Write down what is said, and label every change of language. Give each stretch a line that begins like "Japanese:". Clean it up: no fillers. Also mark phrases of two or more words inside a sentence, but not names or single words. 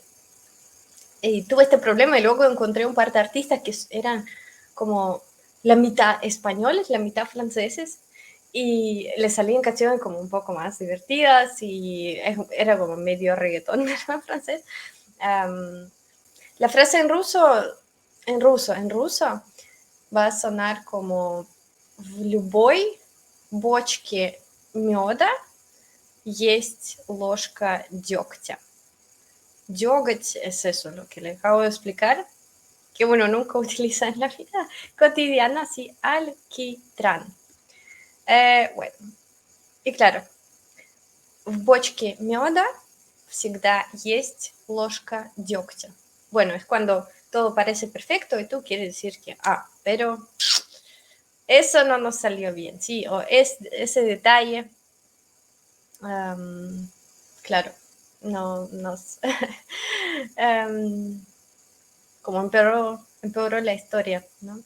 Spanish: Y tuve este problema y luego encontré un par de artistas que eran como la mitad españoles, la mitad franceses, y les salían canciones como un poco más divertidas y era como medio reggaetón, ¿verdad? Francés. Um, la frase en ruso, va a sonar como
Russian: в любой бочке меда есть ложка дегтя.
Spanish: Yogurt es eso, lo que le acabo de explicar, que bueno, nunca utiliza en la vida cotidiana, así, alquitrán. Bueno, y claro,
Russian: в бочке меда всегда есть ложка дегтя.
Spanish: Bueno, es cuando todo parece perfecto y tú quieres decir que, pero eso no nos salió bien, sí, o ese detalle, claro, no nos... como empeoró la historia, ¿no?